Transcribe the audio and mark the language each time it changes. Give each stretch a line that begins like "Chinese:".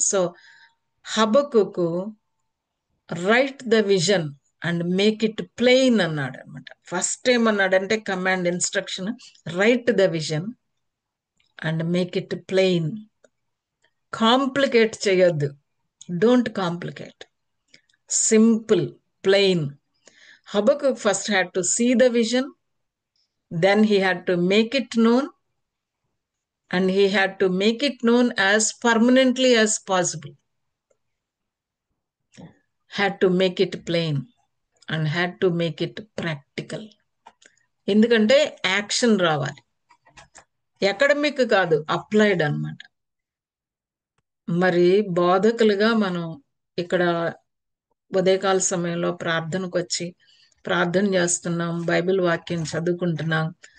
English: so Habakkuk write the vision and make it plain
Telugu: అన్నాడు అనమాట.
English: first
Telugu: ఏమన్నాడంటే
English: Command, instruction, write the vision and make it plain. Complicate
Telugu: చేయొద్దు,
English: Don't complicate, simple, plain. Habakkuk first had to see the vision, then he had to make it known, and he had to make it known as permanently as possible. Had to make it plain and had to make it practical.
Telugu: ఎందుకంటే action రావాలి, academic కాదు, applied అన్నమాట. మరి బోధకులుగా మనం ఇక్కడ ఉదయకాల సమయంలో ప్రార్థనకు వచ్చి ప్రార్థన చేస్తున్నాం, బైబిల్ వాక్యం చదువుకుంటున్నాం.